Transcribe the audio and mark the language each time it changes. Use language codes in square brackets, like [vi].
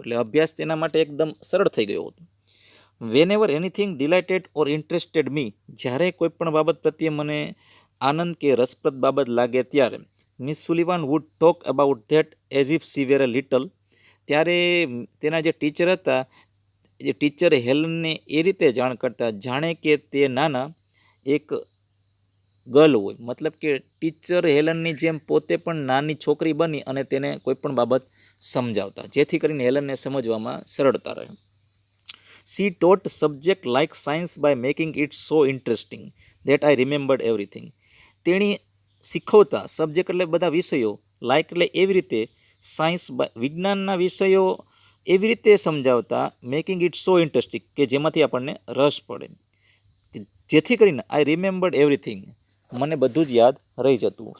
[gu] એટલે અભ્યાસ તેના માટે એકદમ સરળ થઈ ગયો હતો. [en] whenever anything delighted or interested me, [gu] જ્યારે કોઈ પણ બાબત પ્રત્યે મને આનંદ કે રસપ્રદ બાબત લાગે ત્યારે miss Sullivan [en] would talk about that as if she were a little, [gu] ત્યારે તેના જે ટીચર હતા, એ ટીચર હેલનને એ રીતે જાણ કરતા જાણે કે તે નાના એક ગર્લ હોય. મતલબ કે ટીચર હેલનની જેમ પોતે પણ નાની છોકરી બની અને તેને કોઈ પણ બાબત સમજાવતા, જેથી કરીને હેલનને સમજવામાં સરળતા રહે. [en] She taught subject like science by making it so interesting that I remembered everything. [gu] તેણી શીખવતા સબ્જેક્ટ એટલે બધા વિષયો, લાઇક એટલે એવી રીતે, સાયન્સ વિજ્ઞાનના વિષયો એવી રીતે સમજાવતા, [en] making it so interesting [gu] કે જેમાંથી આપણને રસ પડે, જેથી કરીને [en] I remembered everything, [gu] મને બધું જ યાદ રહી જતું.